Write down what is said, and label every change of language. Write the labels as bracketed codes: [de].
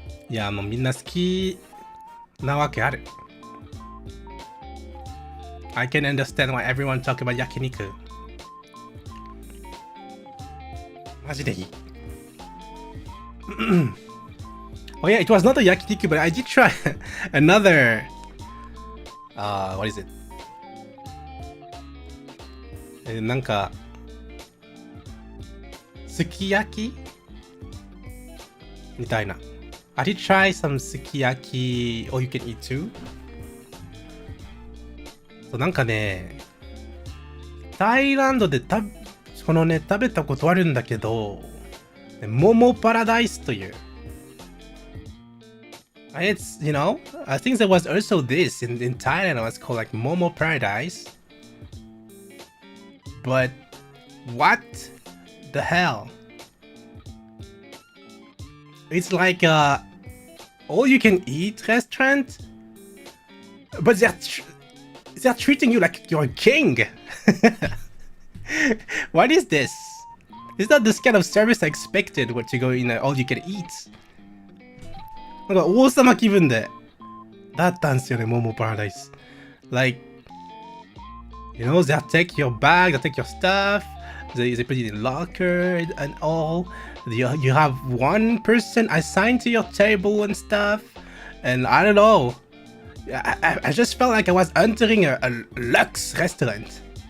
[ja] いや、もうみんな好きなわけある。 [en] I can understand why everyone talk about yakiniku. [ja] マジでいい。 [en] Oh yeah, it was not a yakiniku, but I did try another. What is it? [ja] なんかすき焼きみたいな。 [en] I did try some すき焼き all you can eat too. [ja] そうなんかね、タイランドでこのね食べたことあるんだけど、モモパラダイスという。 [en] It's, you know, I think there was also this in Thailand. It was called like Momo Paradise. But what the hell? It's like all you can eat restaurant, but they're treating you like you're a king. What is this? Is that this kind of service I expected when you go in all you can eat? [ja] なんか王様気分でだったんですよね、Momo Paradise. [en] Like, you know, they'll take your bag, they'll take your stuff, they put it in locker and all. You have one person assigned to your table and stuff, and I don't know. I just felt like I was entering a luxe restaurant.